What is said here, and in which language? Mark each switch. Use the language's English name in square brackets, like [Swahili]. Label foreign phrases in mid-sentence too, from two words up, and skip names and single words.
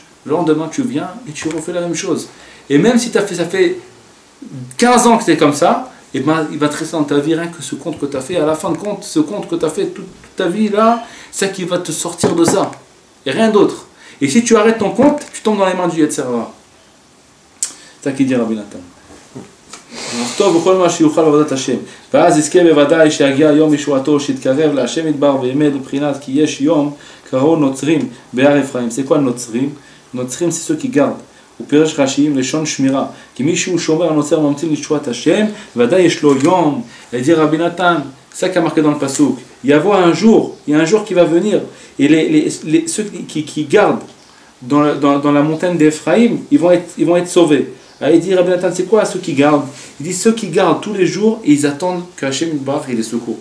[French] Le lendemain tu viens et tu refais la même chose. Et même si ça fait 15 ans que tu es comme ça, et ben, il va te rester dans ta vie rien que ce compte que tu as fait. À la fin de compte, ce compte que tu as fait toute ta vie là, c'est ça qui va te sortir de ça. Et rien d'autre. Et si tu arrêtes ton compte, tu tombes dans les mains du [Hebrew] יצר הרע. [French] C'est ça qu'il dit Rabbi Nathan. [Hebrew] טוב בכל מה שיוכל עבודת השם ואז יזכה בוודאי שיגיע יום ישועתו שיתקרב להשם ידבר באמת מבחינת כי יש יום קראו נוצרים בהר אפרים. [French] C'est quoi נוצרים? נוצרים c'est ceux qui gardent. [Hebrew] ופירש רש"י לשון שמירה כי מי שהוא שומר הנוצר ממתין לישועת השם ודאי יש לו יום. [French] Il dit Rabbi Nathan, ça qui a marqué dans le pasuk, il y a un jour qui va venir et ceux qui gardent dans la montagne d'Ephraïm ils vont être sauvés. Alors il dit Rabbi Nathan, c'est quoi ceux qui gardent? Il dit ceux qui gardent tous les jours et ils attendent qu'Hachem il les secours.